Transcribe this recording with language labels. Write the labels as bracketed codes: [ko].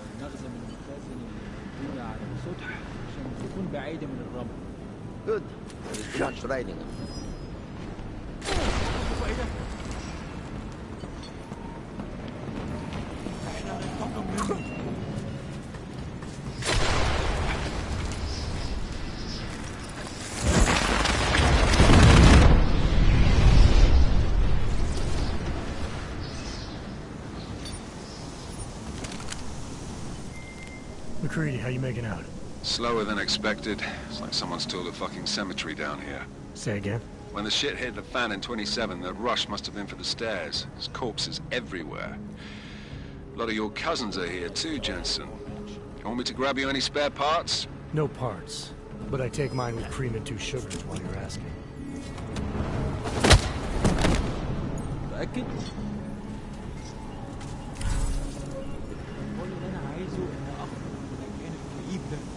[ar] عشان المخزن المخازن اللي موجودة على السطح عشان تكون بعيدة من الرمل. [en] Good. There is too much riding on it. McCready, how you making out? Slower than expected. It's like someone's tooled a fucking cemetery down here. Say again? When the shit hit the fan in 27, the rush must have been for the stairs. There's corpses everywhere. A lot of your cousins are here too, Jensen. You want me to grab you any spare parts? No parts. But I take mine with cream and 2 sugars while you're asking. [ar] متأكد؟ كل اللي أنا عايزه إن أخرج من المكان الكئيب ده.